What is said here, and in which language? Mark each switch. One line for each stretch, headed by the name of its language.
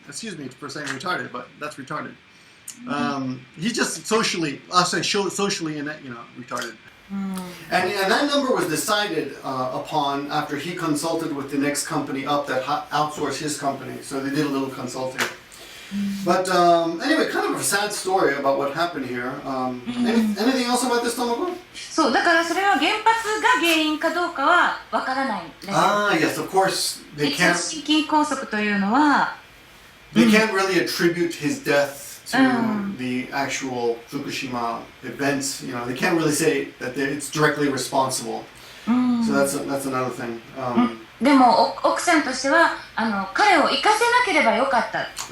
English: Excuse me for saying retarded, but that's retarded. He just socially retarded. And that number was decided upon after he consulted with the next company up that outsourced his company. So they did a little consulting. But anyway, kind of a sad story about what happened here. Anything else about this, Tomoko?
Japanese: そう、だからそれは原発が原因かどうかはわからないんです。
English: Yes, of course. They can't.
Japanese: 心筋梗塞というのは
English: They can't really attribute his death to the actual Fukushima events. They can't really say that it's directly responsible. So that's another thing.
Japanese: でも奥さんとしては彼を生かせなければよかった。